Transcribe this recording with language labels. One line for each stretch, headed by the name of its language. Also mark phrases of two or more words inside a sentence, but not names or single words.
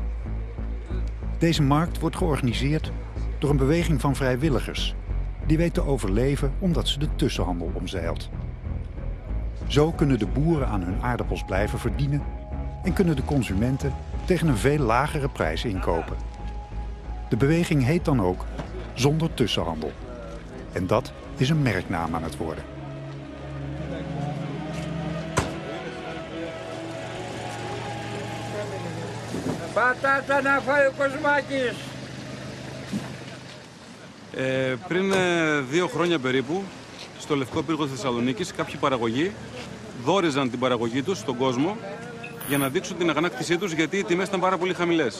Dutch: Deze markt wordt georganiseerd door een beweging van vrijwilligers die weet te overleven omdat ze de tussenhandel omzeilt. Zo kunnen de boeren aan hun aardappels blijven verdienen en kunnen de consumenten tegen een veel lagere prijs inkopen. De beweging heet dan ook zonder tussenhandel. En dat is een merknaam aan het worden.
Greek: Πατάτα να φάει ο Κοσμάκης. Πριν 2 χρόνια περίπου, στο Λευκό Πύργο της Θεσσαλονίκης, κάποιοι παραγωγοί δόριζαν την παραγωγή τους στον κόσμο για να δείξουν την αγανάκτησή τους, γιατί οι τιμές ήταν πάρα πολύ χαμηλές.